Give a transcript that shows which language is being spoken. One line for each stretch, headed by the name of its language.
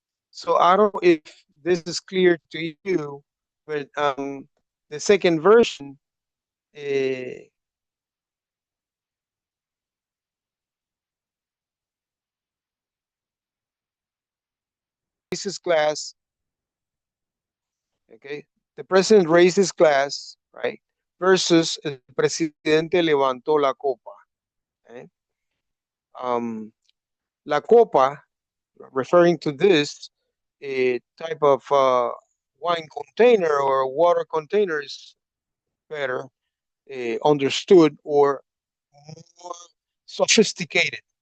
English: So I don't know if this is clear to you, but the second version, raised his glass. Okay, the president raised his glass, right?
Spanish: Versus el presidente levantó la copa.
English: Okay? La copa, referring to this type of wine container or water container, is better understood or more sophisticated.